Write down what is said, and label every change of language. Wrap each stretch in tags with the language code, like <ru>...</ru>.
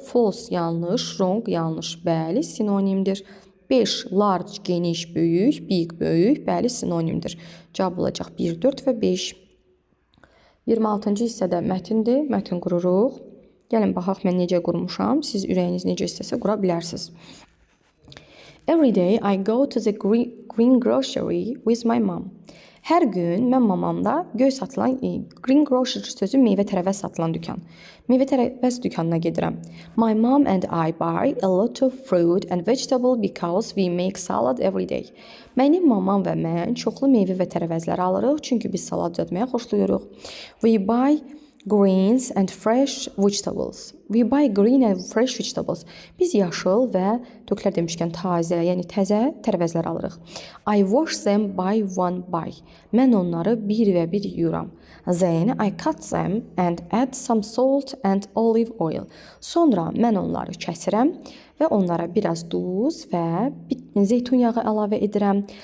<az>False yanlış, wrong yanlış, bəli sinonimdir. 5. Large geniş, böyük, big böyük, bəli sinonimdir. Cavab olacaq 1, 4 və 5. 26-cı hissədə mətindir. Mətin qururuq. Gəlin baxaq mən necə qurmuşam. Siz ürəyiniz necə istəsə qura bilərsiniz.</az> <en>Every day I go to the green grocery with my mom.</en> <az>Hər gün mən mamamla göy satılan, green grocery sözü meyvə tərəvəz satılan dükan. Meyvə tərəvəz dükanına gedirəm.</az> <en>My mom and I buy a lot of fruit and vegetable because we make salad every day.</en> <az>Mənim mamam və mən çoxlu meyvə və tərəvəzlər alırıq, çünki biz salad düzəltməyə xoşlayırıq.</az> <en>We buy greens and fresh vegetables. We buy green and fresh vegetables.</en> <az>Biz yaşıl və töklər demişkən tazə, yəni təzə tərəvəzlər alırıq.</az> <en>I wash them by one by.</en> <az>Mən onları bir və bir yuyuram.</az> <en>Then I cut them and add some salt and olive oil.</en> <az>Sonra mən onları kəsirəm və onlara biraz duz və zeytun yağı əlavə edirəm.</az>